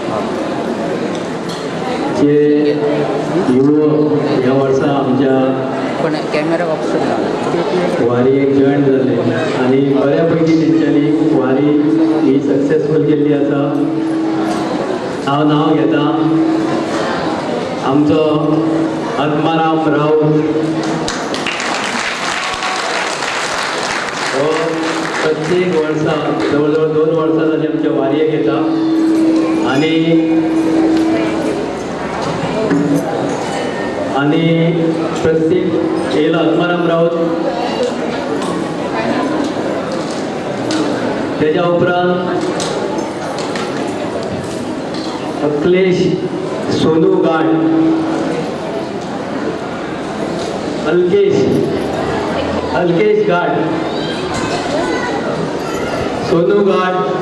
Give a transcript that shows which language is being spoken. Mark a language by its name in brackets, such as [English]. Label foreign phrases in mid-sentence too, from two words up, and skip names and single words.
[Konkani] जे युवक ह्या वर्सा आमच्या [Marathi] पण [English] camera option [Marathi] झाला. [Konkani] वारी एक जॉईन झाले आणि बऱ्यापैकी त्यांच्यानी वारी ही सक्सेसफुल केल्ली आसा. हांव नांव घेता आमचो आत्माराम राऊत. हो प्रत्येक वर्सा जवळजवळ 2 वर्सां जाली आमच्या वारयेक येता आणि प्रत्येक येयला आत्माराम राऊत. त्याच्या उपरांत अखिलेश सोनू गाड, अल्केश गाड, सोनू गाड,